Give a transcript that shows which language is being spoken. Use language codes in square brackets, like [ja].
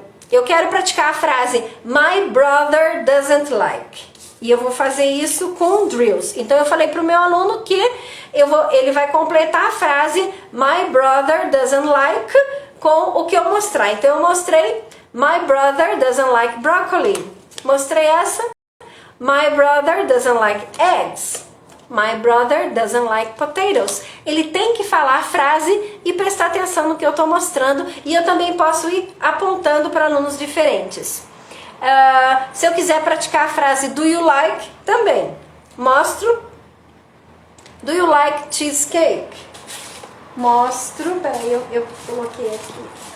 [pt] Eu quero praticar a frase [en] My brother doesn't like. [pt] E eu vou fazer isso com drills. Então eu falei para o meu aluno que ele vai completar a frase [en] My brother doesn't like [pt] com o que eu mostrar. Então eu mostrei [en] My brother doesn't like broccoli. [pt] Mostrei essa. [en] My brother doesn't like eggs. My brother doesn't like potatoes. [pt] Ele tem que falar a frase e prestar atenção no que eu estou mostrando. E eu também posso ir apontando para alunos diferentes. Se eu quiser praticar a frase [en] do you like, [pt] também mostro. [en] Do you like cheesecake? [pt] Mostro, peraí, eu coloquei aqui.